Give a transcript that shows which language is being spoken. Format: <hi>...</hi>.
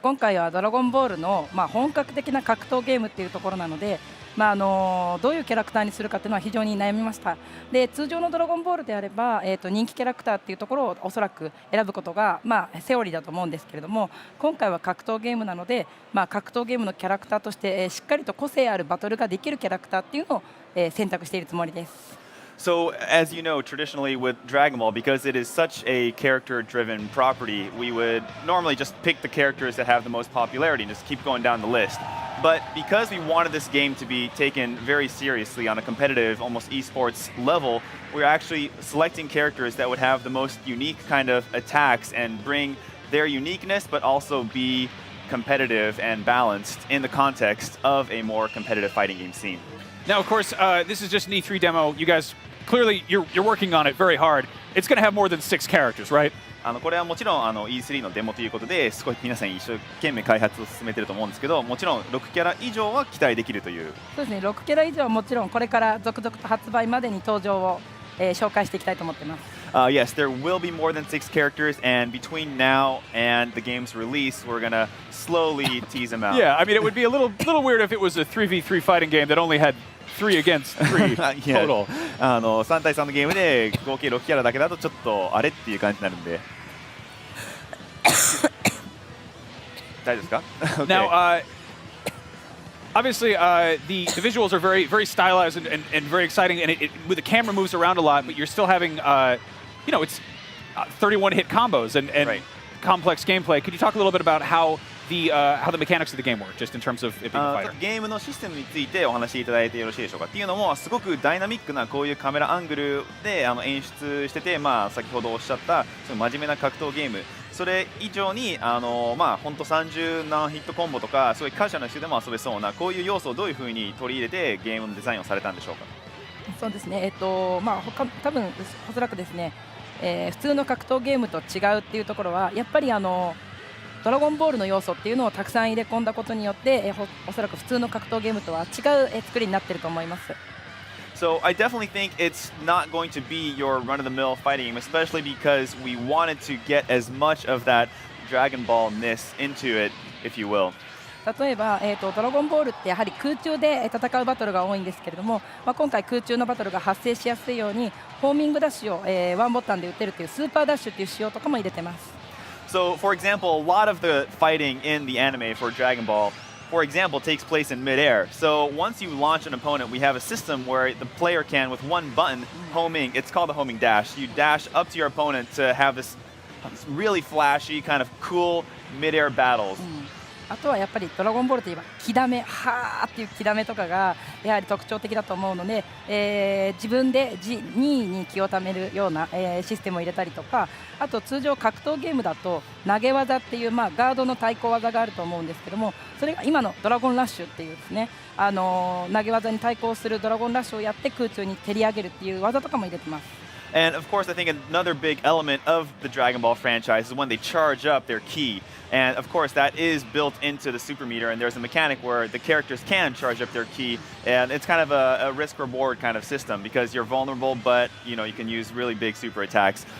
<ja>今回はドラゴンボールの本格的な格闘ゲームっていうところなので、どういうキャラクターにするかっていうのは非常に悩みました。で、通常のドラゴンボールであれば、人気キャラクターっていうところをおそらく選ぶことがセオリーだと思うんですけれども、今回は格闘ゲームなので、格闘ゲームのキャラクターとして、しっかりと個性あるバトルができるキャラクターっていうのを、選択しているつもりです。</ja> <en>So, as you know, traditionally with Dragon Ball, because it is such a character-driven property, we would normally just pick the characters that have the most popularity and just keep going down the list. But because we wanted this game to be taken very seriously on a competitive, almost esports level, we're actually selecting characters that would have the most unique kind of attacks and bring their uniqueness, but also be competitive and balanced in the context of a more competitive fighting game scene. Now, of course, this is just an E3 demo. You guys, clearly, you're working on it very hard. It's going to have more than 6 characters, right?</en> <ja>これはもちろんE3 のデモということで、すごい皆さん一生懸命開発を進めていると思うんですけど、もちろん6キャラ以上は期待できるという。そうですね。 6キャラ以上はもちろんこれから続々と発売までに登場を、紹介していきたいと思っています。</ja> <en>Yes, there will be more than 6 characters, and between now and the game's release, we're gonna slowly tease them out. Yeah, I mean, it would be a little weird if it was a 3v3 fighting game that only had 3 against 3 total.</en> <ja>3対3のゲームで合計6キャラだけだとちょっとあれっていう感じになるんで。大丈夫ですか？</ja> <en>Okay. Now, obviously, the visuals are very stylized and very exciting, and with the camera moves around a lot, but you're still having, it's 31 hit combos and right. complex gameplay. Could you talk a little bit about how the mechanics of the game work, just in terms of it being a fighter?</en> <ja>ゲームのシステムについてお話しいただいてよろしいでしょうか。っていうのもすごくダイナミックなこういうカメラアングルで演出してて、先ほどおっしゃったその真面目な格闘ゲーム。それ以上に本当30何ヒットコンボとかすごいカジュアルな人でも遊べそうなこういう要素をどういうふうに取り入れてゲームのデザインをされたんでしょうか。そうですね。多分おそらくですね、普通の格闘ゲームと違うっていうところはやっぱりドラゴンボールの要素っていうのをたくさん入れ込んだことによって、おそらく普通の格闘ゲームとは違う作りになっていると思います。</ja> <en>So I definitely think it's not going to be your run-of-the-mill fighting game, especially because we wanted to get as much of that Dragon Ball-ness into it, if you will.</en> <ja>例えば、ドラゴンボールってやはり空中で戦うバトルが多いんですけれども、今回空中のバトルが発生しやすいようにホーミングダッシュを、ワンボタンで打てるというスーパーダッシュっていう仕様とかも入れてます。</ja> <en>So, for example, a lot of the fighting in the anime for Dragon Ball, for example, takes place in midair. So once you launch an opponent, we have a system where the player can, with one button, homing. It's called the homing dash. You dash up to your opponent to have this really flashy, kind of cool midair battles.</en> <ja>あとはやっぱりドラゴンボールといえば気ダメ、はーっていう気ダメとかがやはり特徴的だと思うので、自分で2位に気をためるような、システムを入れたりとか、あと通常格闘ゲームだと投げ技っていう、ガードの対抗技があると思うんですけども、それが今のドラゴンラッシュっていうですね、投げ技に対抗するドラゴンラッシュをやって空中に蹴り上げるっていう技とかも入れてます。</ja> <en>And of course, I think another big element of the Dragon Ball franchise is when they charge up their ki. And of course, that is built into the super meter. And there's a mechanic where the characters can charge up their ki. And it's kind of a risk-reward kind of system because you're vulnerable, but you can use really big super attacks.</en>